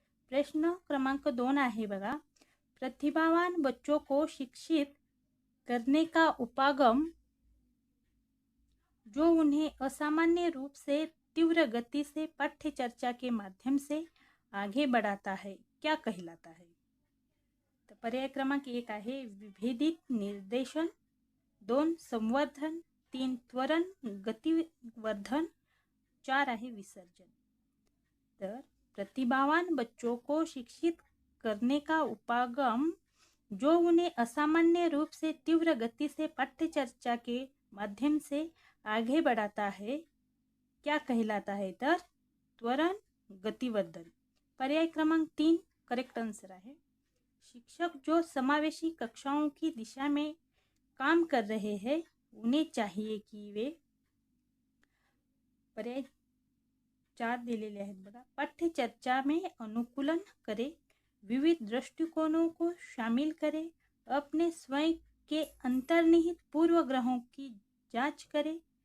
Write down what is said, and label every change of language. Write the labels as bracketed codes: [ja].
[mr] प्रश्न क्रमांक 2 आहे बघा. [hi] प्रतिभावान बच्चों को शिक्षित करने का उपागम जो उन्हें असामान्य रूप से तीव्र गति से पाठ्य चर्चा के माध्यम से आगे बढ़ाता है, क्या कहलाता है? [mr] तो पर्याय क्रमांक 1 आहे विभेदित निर्देशन, 2 संवर्धन, 3 त्वरण गतिवर्धन, 4 आहे विसर्जन. [hi] तर प्रतिभावान बच्चों को शिक्षित करने का उपागम जो उन्हें असामान्य रूप से तीव्र गति से पाठ्य चर्चा के माध्यम से आगे बढ़ाता है, क्या कहलाता है? [mr] तर त्वरण गतिवर्धन. पर्याय क्रमांक 3 करेक्ट आंसर आहे. [hi] शिक्षक जो समावेशी कक्षाओं की दिशा में काम कर रहे हैं उन्हें चाहिए कि वे [mr] पर्याय 4 दिलेले आहेत बघा. [hi] पाठ्य चर्चा में अनुकूलन करें, विविध दृष्टिकोणों को शामिल करें, अपने स्वयं के अंतर्निहित पूर्वग्रहों की जांच करें.